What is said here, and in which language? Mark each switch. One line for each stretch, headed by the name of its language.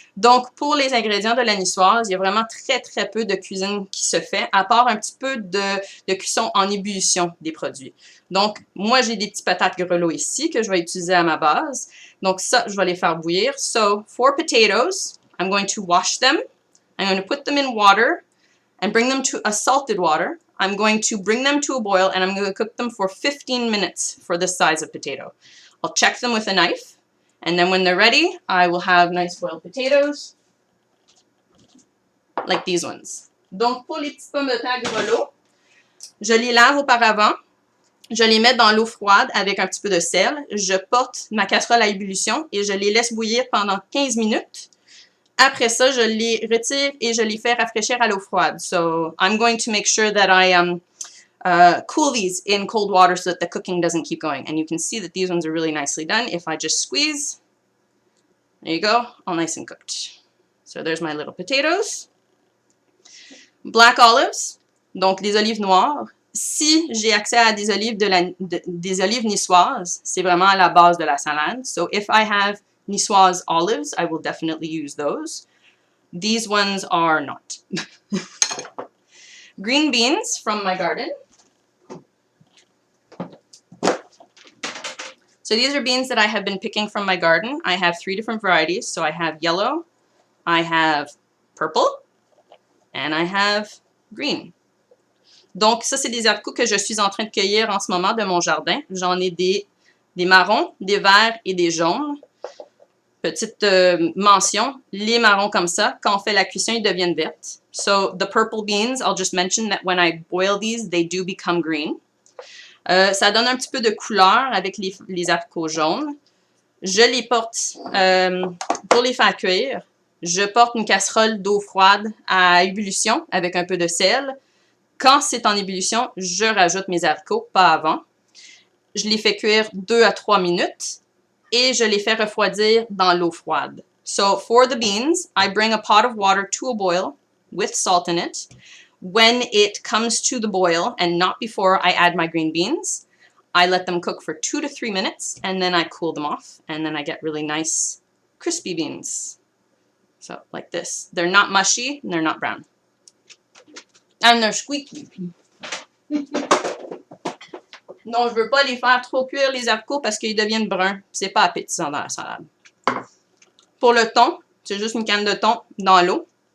French: Donc, pour les ingrédients de la niçoise, il y a vraiment très peu de cuisine qui se fait, à part un petit peu de cuisson en ébullition des produits. Donc, moi, j'ai des petits patates grelots ici que je vais utiliser à ma base. Donc, ça, je vais les faire bouillir.
English: So, for potatoes, I'm going to wash them. I'm going to put them in water and bring them to a salted water. I'm going to bring them to a boil, and I'm going to cook them for 15 minutes for this size of potato. I'll check them with a knife, and then when they're ready, I will have nice boiled potatoes, like these ones.
French: Donc, pour les petites pommes de terre grelots, Je les lave auparavant. Je les mets dans l'eau froide avec un petit peu de sel. Je porte ma casserole à ébullition et je les laisse bouillir pendant 15 minutes. Après ça, je les retire et je les fais rafraîchir à l'eau froide.
English: So, I'm going to make sure that I cool these in cold water so that the cooking doesn't keep going. And you can see that these ones are really nicely done. If I just squeeze, there you go, all nice and cooked. So there's my little potatoes. Black olives,
French: donc les olives noires. Si j'ai accès à des olives, des olives niçoises, c'est vraiment à la base de la salade.
English: So if I have Niçoise olives, I will definitely use those. These ones are not. Green beans from my garden. So these are beans that I have been picking from my garden. I have 3 different varieties. So I have yellow, I have purple, and I have green.
French: Donc ça, c'est des haricots que je suis en train de cueillir en ce moment de mon jardin. J'en ai des marrons, des verts et des jaunes. Petite mention, les marrons comme ça, quand on fait la cuisson, ils deviennent vertes.
English: So the purple beans, I'll just mention that when I boil these, they do become green.
French: Ça donne un petit peu de couleur avec les haricots jaunes. Je les porte pour les faire cuire. Je porte une casserole d'eau froide à ébullition avec un peu de sel. Quand c'est en ébullition, je rajoute mes haricots, pas avant. Je les fais cuire 2 à 3 minutes. Et je les fais refroidir dans l'eau froide.
English: So for the beans, I bring a pot of water to a boil with salt in it. When it comes to the boil, and not before I add my green beans, I let them cook for 2 to 3 minutes, and then I cool them off, and then I get really nice crispy beans. So like this. They're not mushy, and they're not brown. And they're squeaky.
French: Non, je veux pas les faire trop cuire, les haricots, parce qu'ils deviennent bruns. C'est pas appétissant dans la salade. Pour le thon, c'est juste une canne de thon dans l'eau.